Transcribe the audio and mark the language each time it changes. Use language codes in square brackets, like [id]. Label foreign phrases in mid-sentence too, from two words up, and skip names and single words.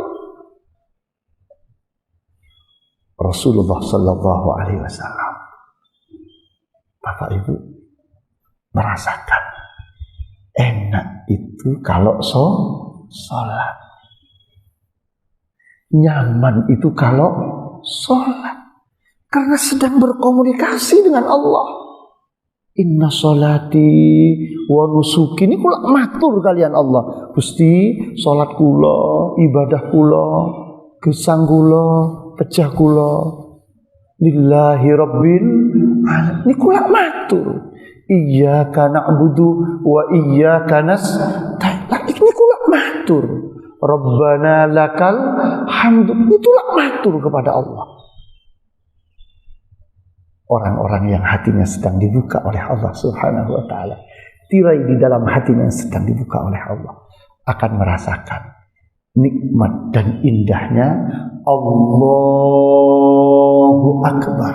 [ar] رسول الله صلى الله عليه وسلم, [id] Bapak Ibu, merasakan enak itu kalau sholat, nyaman itu kalau sholat, karena sedang berkomunikasi dengan Allah. [ar] إن صلاتي ونسكي, [jv] ini kula matur kalian Allah. Gusti, sholat kula, ibadah kula, gesang kula, pecah kula [ar] لله رب العالمين. [jv] Ini kula matur. [ar] إياك نعبد وإياك نستعين. [jv] Ini kula matur. [ar] ربنا لك الحمد. [id] Itulah matur kepada Allah. Orang-orang yang hatinya sedang dibuka oleh Allah [ar] سبحانه وتعالى, [id] tirai di dalam hatinya yang sedang dibuka oleh Allah, akan merasakan nikmat dan indahnya [ar] الله أكبر.